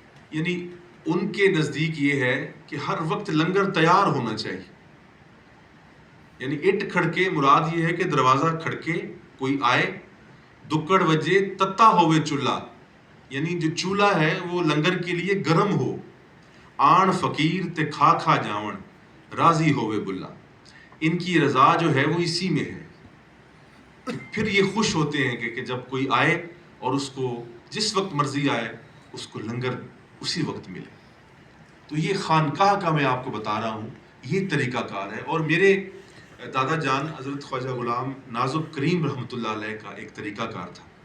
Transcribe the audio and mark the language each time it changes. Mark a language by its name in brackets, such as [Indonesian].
[Urdu] یعنی ان کے نزدیک یہ ہے کہ ہر وقت لنگر تیار ہونا چاہیے. یعنی [Punjabi] اٹ کھڑکے [Urdu] مراد یہ ہے کہ دروازہ کھڑکے کوئی آئے، [Punjabi] دکڑ وجے تتا ہوئے چولہا، [Urdu] یعنی جو چولہا ہے وہ لنگر کے لیے گرم ہو. [Punjabi] آن فقیر تے کھا کھا جاون راضی ہوئے بلا. [Urdu] ان کی رضا جو ہے وہ اسی میں ہے. پھر یہ خوش ہوتے ہیں کہ جب کوئی آئے اور اس کو جس وقت مرضی آئے اس کو لنگر اسی وقت ملے. تو یہ خانقاہ کا میں آپ کو بتا رہا ہوں یہ طریقہ کار ہے. اور میرے دادا جان حضرت خواجہ غلام نازک کریم رحمۃ اللہ علیہ کا ایک طریقہ کار تھا.